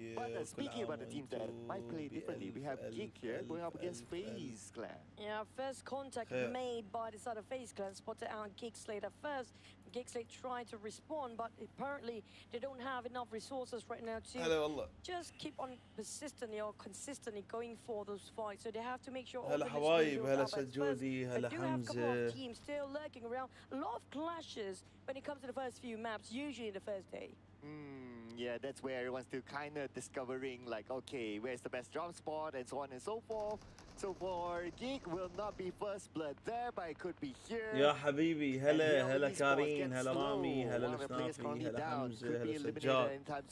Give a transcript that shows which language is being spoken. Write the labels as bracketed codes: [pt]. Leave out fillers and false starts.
[en] But speaking about the teams that might play differently, we have GEEK here going up against FaZe Clan. Yeah, first contact made by the side of FaZe Clan, spotted out GEEK SLATE at first. GEEK SLATE tried to respond, but apparently they don't have enough resources right now to just keep on persistently or consistently going for those fights. So they have to make sure all [ar] هلا حبايب هلا سجودي هلا حمزة. [en] Teams still lurking around. A lot of clashes when it comes to the first few maps, usually in the first day. Yeah, that's where everyone's still kind of discovering, like, okay, where's the best drop spot and so on and so forth. So for GEEK will not be first blood there, but it could be here. [ar] يا حبيبي هلا كارين هلا رامي هلا الشنافي هلا حمزة هلا سجاد.